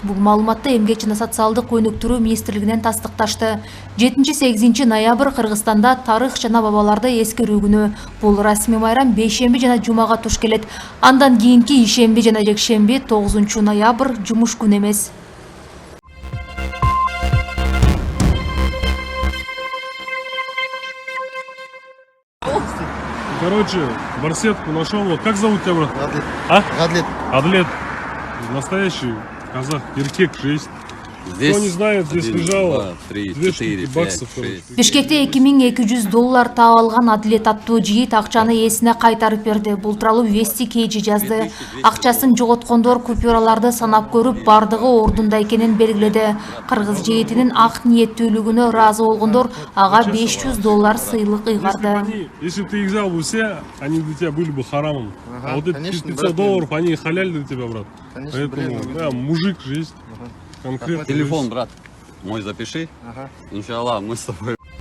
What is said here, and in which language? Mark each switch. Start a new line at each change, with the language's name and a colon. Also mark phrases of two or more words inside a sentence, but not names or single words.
Kyrgyz: Бул маалыматты Эмгек жана социалдык өнүктүрүү министрлигинен тастыкташты. 7-8 ноябрь Кыргызстанда тарых жана бабаларды эскерүү күнү. Бул расмий майрам бейшемби жана жумага туш келет. Андан кийинки ишемби жана жекшемби 9 ноябрь жумуш күнү эмес.
Russian: Короче, барсетку нашел. Вот как зовут тебя, брат? Адлет. А? Адлет. Адлет. Настоящий казах. Еркек 6. Здесь Кто не знает, здесь 1, лежало 2, 3, 2 4, штуки 5, баксов. 6.
Kyrgyz: Бишкекте 2200 таап алган Адлет аттуу жигит акчаны ээсине кайтарып берди. Бул тууралуу Вести Кейджи жазды. Акчасын жоготкондор купюраларды санап көрүп, бардыгы ордунда экенин белгиледи. Кыргыз жигитинин ак ниеттүүлүгүнө ыраазы болгондор ага $500 сыйлык ыйгарды.
Russian: Если бы ты их взял бы все, они для тебя были бы харамом. Ага, А вот эти конечно, $500, брат, они халяль для тебя, брат. Конечно, Поэтому, блин, да, мужик же есть. Конкретно. Телефон, брат, мой запиши. Ага. Иншаллах, мы с тобой.